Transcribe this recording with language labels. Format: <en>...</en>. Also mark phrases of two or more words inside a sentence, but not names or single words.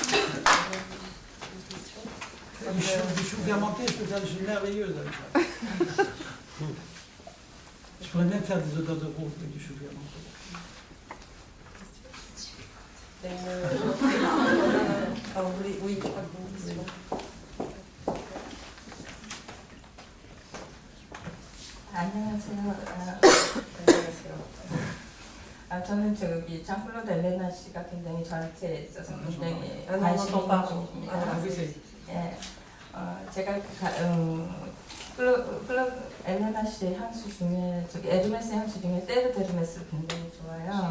<fr>Du chou fermenté, je peux faire des choses merveilleuses avec ça. Je pourrais même faire des odeurs de rose avec du chou fermenté. Oui, je crois que vous une question.</fr> <ko>안녕하세요. 저는 저기 장클로드 엘레나 씨가 굉장히 저한테 있어서 굉장히 관심이 있습니다. 예, 제가 엘레나 씨의 향수 중에 저기 에르메스 향수 중에 테르 데르메스를 굉장히 좋아해요.</ko>